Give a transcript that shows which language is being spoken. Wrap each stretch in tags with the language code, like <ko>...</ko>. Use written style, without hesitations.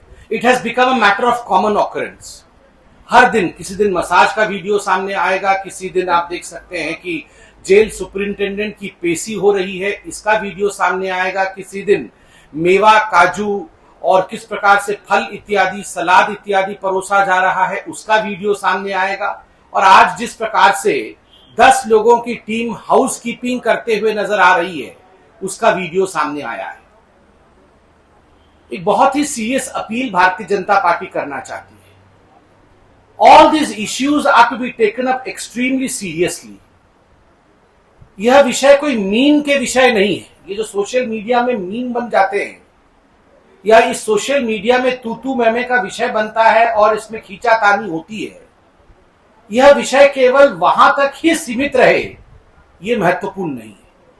<en>It has become a matter of common occurrence.</en> <hi>हर दिन किसी दिन मसाज का वीडियो सामने आएगा, किसी दिन आप देख सकते हैं कि जेल सुपरिंटेंडेंट की पेशी हो रही है, इसका वीडियो सामने आएगा, किसी दिन मेवा, काजू और किस प्रकार से फल इत्यादि, सलाद इत्यादि परोसा जा रहा है, उसका वीडियो सामने आएगा। और आज जिस प्रकार से 10 लोगों की टीम हाउस कीपिंग करते हुए नजर आ रही है, उसका वीडियो सामने आया है। एक बहुत ही serious appeal Bharatiya Janata party करना चाहती है।</hi> <en>All these issues are to be taken up extremely seriously.</en> <hi>यह विषय कोई मीम के विषय नहीं है। ये जो सोशल मीडिया में मीम बन जाते हैं या इस सोशल मीडिया में तू मैमे का विषय बनता है और इसमें खींचातानी होती है, यह विषय केवल वहां तक ही सीमित रहे, यह महत्वपूर्ण नहीं है।</hi>